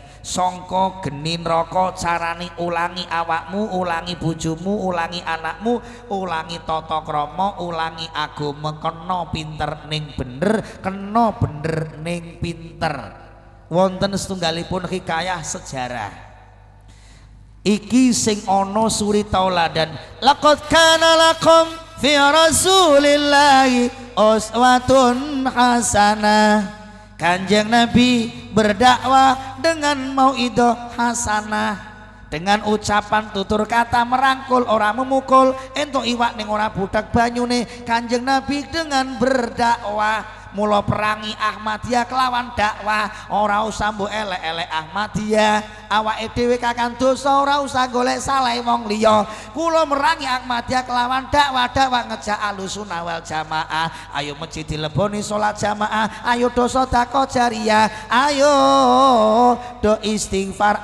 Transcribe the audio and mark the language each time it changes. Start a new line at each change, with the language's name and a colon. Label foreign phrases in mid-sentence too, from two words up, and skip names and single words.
Javanese: Sangka geni neraka carane ulangi awakmu, ulangi bojomu, ulangi anakmu, ulangi tata krama, ulangi agama, kena pinter ning bener, kena bener ning pinter. Wonten setunggalipun hikayah sejarah. Iki sing ana suri tauladan.
Arabic: لقد كان لكم في رسول الله أسوة حسنة.
Indonesian: Kanjeng Nabi berdakwah dengan
Arabic: موعظة حسنة,
Indonesian: dengan ucapan tutur kata merangkul ora memukul,
Javanese: entuk iwak ning ora budak banyune. Kanjeng Nabi
Indonesian: dengan berdakwah
Javanese: mula perangi Ahmadiyah kelawan dakwah, ora usah mbok elek-elek Ahmadiyah, awake dhewe kakan dosa ora usah golek salah wong liya. Kula merangi Ahmadiyah kelawan dakwah ngejak Ahlussunnah wal Jamaah. Ayo masjid dileboni salat jamaah, ayo do sedekah jariyah, ayo do istighfar.